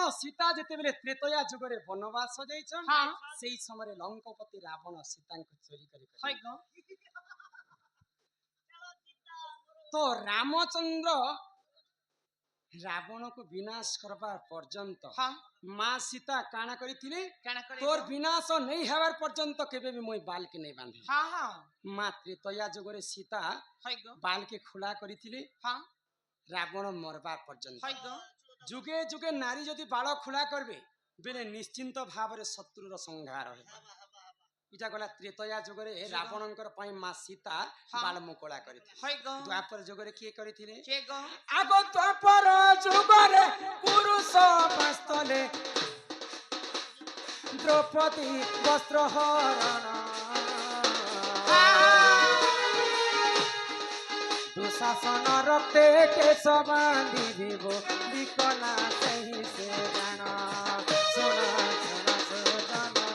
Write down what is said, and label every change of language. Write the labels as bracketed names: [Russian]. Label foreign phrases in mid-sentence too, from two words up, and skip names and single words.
[Odia] ସୀତା ଯେତେବେଳେ ତ୍ରେତୟା ଯୁଗରେ ବନବାସ ଯାଇଛନ୍ [Bangla] হ্যাঁ [Odia] ସେଇ ସମୟରେ ଲଙ୍କପତି ରାବଣ ସୀତାଙ୍କୁ ଚୋରି କରି [Bangla] হয় গো [Odia] ତ ରାମଚନ୍ଦ୍ର ରାବଣକୁ ବିନାଶ କରବା ପର୍ଯ୍ୟନ୍ତ [Bangla] হ্যাঁ [Odia] ମା ସୀତା କାଣା କରିଥିଲେ [Bangla] কানা করে [Odia] ତୋର ବିନାଶ ନେଇ ହେବାର ପର୍ଯ୍ୟନ୍ତ କେବେ ବି ମୁଇଁ ବାଲକେ ନେଇ ବାନ୍ଧି [Bangla] হ্যাঁ হ্যাঁ [Odia] ମା ତ୍ରେତୟା ଯୁଗରେ ସୀତା [Bangla] হয় গো [Odia] ବାଲକେ ଖୋଲା କରିଥିଲେ [Bangla] হ্যাঁ [Odia] ରାବଣ ମରବା ପର୍ଯ୍ୟନ୍ତ [Bangla] হয় গো [Odia] ଯୁଗେ ଯୁଗେ ନାରୀ ଯଦି ବାଳ ଖୋଲା କରିବେ ବେଲେ ନିଶ୍ଚିନ୍ତ ଭାବରେ ଶତ୍ରୁର ସଂହାର ହେବ ଏଇଟା ଗଲା ତ୍ରେତୟା ଯୁଗରେ ରାବଣଙ୍କର ପାଇଁ ମା ସୀତା ବାଳ ମୁକୁଳା କରିଥିଲେ [Bangla] হয় ଗো [Odia] ଦ୍ୱାପର ଯୁଗରେ କିଏ କରିଥିଲେ [Bangla] কে গো [Odia] ଆଗ ଦ୍ୱାପର ଯୁଗରେ ପୁରୁଷ ବାସ୍ତଲେ ଦ୍ରୌପଦୀ ବସ୍ତ୍ର ହରଣ ଦୁଶାସନ ରକ୍ତେ କେଶ ବାନ୍ଧିବ ବିକଲା ସେହି ସେ ଜାଣ ଶୁଣ ଶୁଣ ସୁଜନ